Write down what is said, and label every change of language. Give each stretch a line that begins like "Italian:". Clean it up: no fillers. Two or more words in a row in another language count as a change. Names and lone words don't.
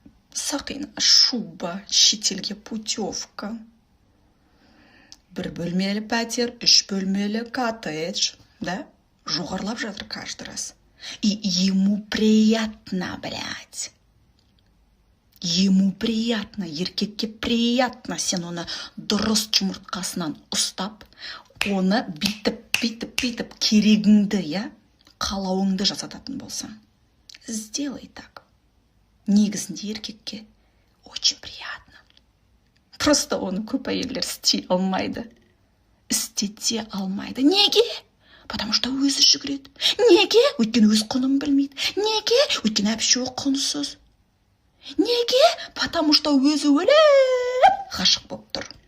Kazakh: Сақина, шуба, шетелге путевка. Бір бөлмелі пәтер, 3 бөлмелі коттедж, да? Жоғарлап жатыр
Russian: каждый раз. И ему приятно, блядь. Ему приятно,
Kazakh: еркекке приятно, сен оны дұрыс жұмыртқасынан ұстап, оны бүйтіп керегіңді, я, қалауыңды жасататын болсаң.
Russian: Сделай так.
Kazakh: Негізінде еркекке
Russian: очень приятно.
Kazakh: Просто оны көп әйелдер істей алмайды. Істете алмайды. Неге?
Russian: Потому что
Kazakh: өзі жүгіреді. Неге? Өйткені өз құнын білмейді. Неге? Өйткені әпшуі құнсыз. Неге?
Russian: Потому что
Kazakh: өзі өліп ғашық болып тұр.